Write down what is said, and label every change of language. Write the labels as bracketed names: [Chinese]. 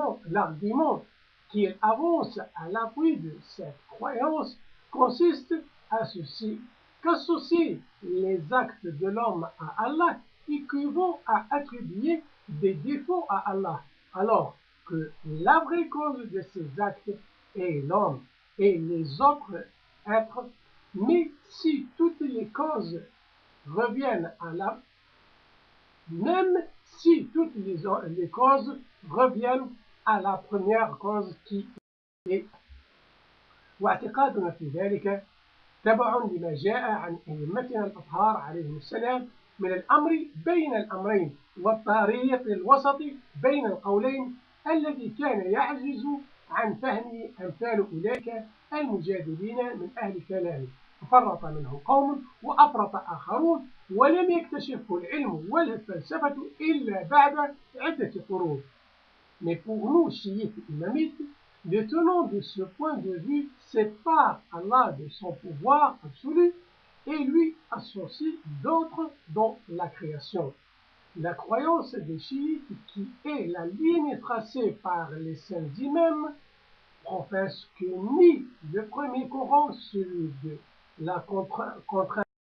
[French] L'argument qu'il avance à l'appui de cette croyance consiste à ceci, qu'associer les actes de l'homme à Allah équivaut à attribuer des défauts à Allah, alors que la vraie cause de ces actes est l'homme et les autres êtres. Mais si toutes les causes reviennent à la même si toutes les causes reviennent à la première cause qui est. [Arabic] واعتقادنا في ذلك تبع لما جاء عن أئمتنا الأطهار عليهم السلام من الأمر بين الأمرين والطريق الوسط بين القولين الذي كان يعجز عن فهمه أمثال أولئك المجادلين من أهل كلامه، ففرط منهم قوم وأفرط آخرون ولم يكتشفوا العلم والفلسفة إلا بعد عدة قرون. [French] Mais pour nous, chiites imamites, les tenants de ce point de vue séparent Allah de son pouvoir absolu et lui associent d'autres dans la création. La croyance des chiites, qui est la ligne tracée par les saints imams, professe que ni le premier courant, celui de la contrainte,